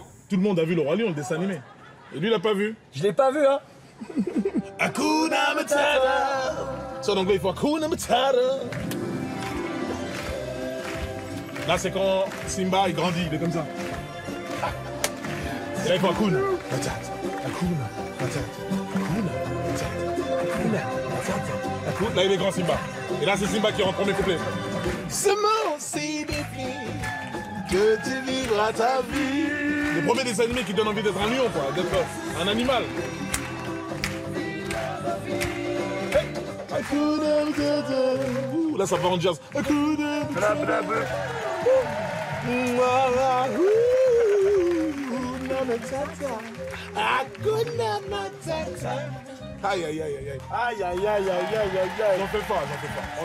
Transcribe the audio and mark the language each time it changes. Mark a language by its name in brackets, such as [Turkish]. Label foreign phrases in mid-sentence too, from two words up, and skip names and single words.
[French] Tout le monde a vu le Roi Lion, le dessin animé. Et lui, il l'a pas vu. Je l'ai pas vu, hein. Hakuna Matata. Ça, en anglais, il faut Hakuna Matata. Là, c'est quand Simba, il grandit, il est comme ça. Et là, il faut Hakuna Matata. Hakuna Matata. Hakuna Matata. Hakuna Matata. Hakuna. Là, il est grand, Simba. Et là, c'est Simba qui rentre premier couplet. Ce mot, c'est défini que tu vivras ta vie. Le premier dessin animé qui donne envie d'être un lion, quoi, d'être un animal. Hey. Hakuna Matata. Ouh, là, ça part en jazz. Hakuna Matata. Hakuna Matata. Aïe, aïe, aïe, aïe, aïe. Aïe, aïe, aïe, aïe, aïe, aïe, aïe. J'en fais pas, j'en fais pas.